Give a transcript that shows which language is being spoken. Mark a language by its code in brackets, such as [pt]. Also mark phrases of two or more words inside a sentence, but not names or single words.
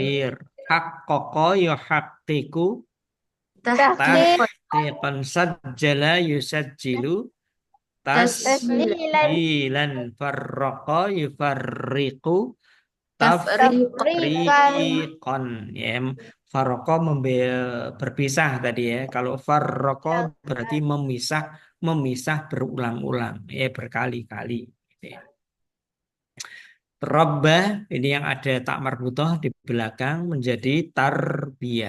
[ar] تكرير حقق يحقق Tahqiqan. تحقيقا سجل يسجل Tasjilan. تسجيلا فرق يفرق Tafriqan. [id] tafriqan ya. Farraqa berpisah tadi ya. Kalau farraqa berarti memisah, memisah berulang-ulang ya, berkali-kali gitu ya. Rabbah ini yang ada tak marbutah di belakang menjadi tarbiyah.